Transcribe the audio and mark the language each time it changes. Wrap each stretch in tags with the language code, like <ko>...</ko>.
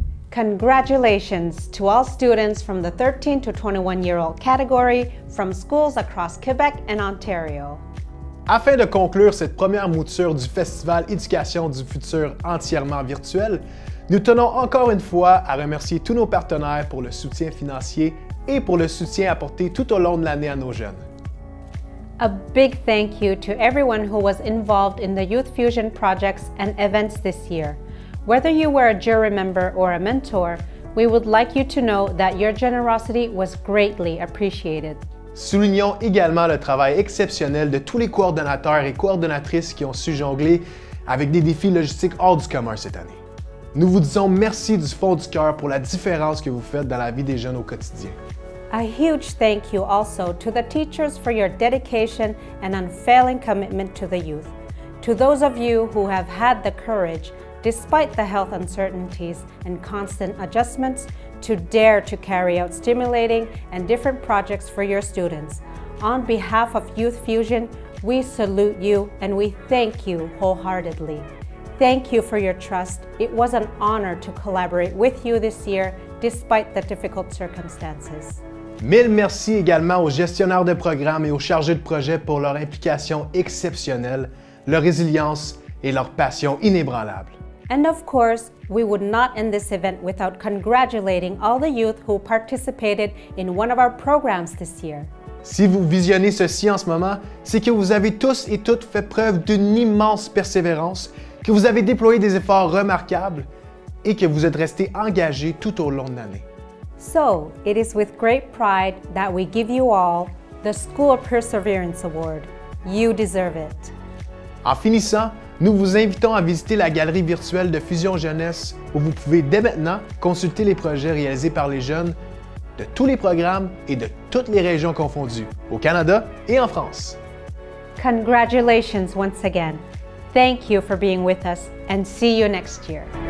<en>Congratulations to all students from the 13 to 21-year-old category from schools across Quebec and Ontario.</en> <fr>Afin de conclure cette première mouture du Festival Éducation du futur entièrement virtuel, nous tenons encore une fois à remercier tous nos partenaires pour le soutien financier et pour le soutien apporté tout au long de l'année à nos jeunes.</fr> <en>A big thank you to everyone who was involved in the Youth Fusion projects and events this year. Whether you were a jury member or a mentor, we would like you to know that your generosity was greatly appreciated.</en> <fr>Soulignons également le travail exceptionnel de tous les coordonnateurs et coordonnatrices qui ont su jongler avec des défis logistiques hors du commun cette année. Nous vous disons merci du fond du cœur pour la différence que vous faites dans la vie des jeunes au quotidien.</fr> <en>A huge thank you also to the teachers for your dedication and unfailing commitment to the youth. To those of you who have had the courage, despite the health uncertainties and constant adjustments, to dare to carry out stimulating and different projects for your students. On behalf of Youth Fusion, we salute you and we thank you wholeheartedly. Thank you for your trust. It was an honor to collaborate with you this year, despite the difficult circumstances.</en> <fr>Mille merci également aux gestionnaires de programmes et aux chargés de projet pour leur implication exceptionnelle, leur résilience et leur passion inébranlable.</fr> <en>And of course, we would not end this event without congratulating all the youth who participated in one of our programs this year.</en> <fr>Si vous visionnez ceci en ce moment, c'est que vous avez tous et toutes fait preuve d'une immense persévérance, que vous avez déployé des efforts remarquables et que vous êtes restés engagés tout au long de l'année.</fr> <en>So, it is with great pride that we give you all the School of Perseverance Award. You deserve it.</en> <fr>En finissant, nous vous invitons à visiter la galerie virtuelle de Fusion Jeunesse où vous pouvez dès maintenant consulter les projets réalisés par les jeunes de tous les programmes et de toutes les régions confondues, au Canada et en France.</fr> <en>Congratulations once again. Thank you for being with us and see you next year.</en>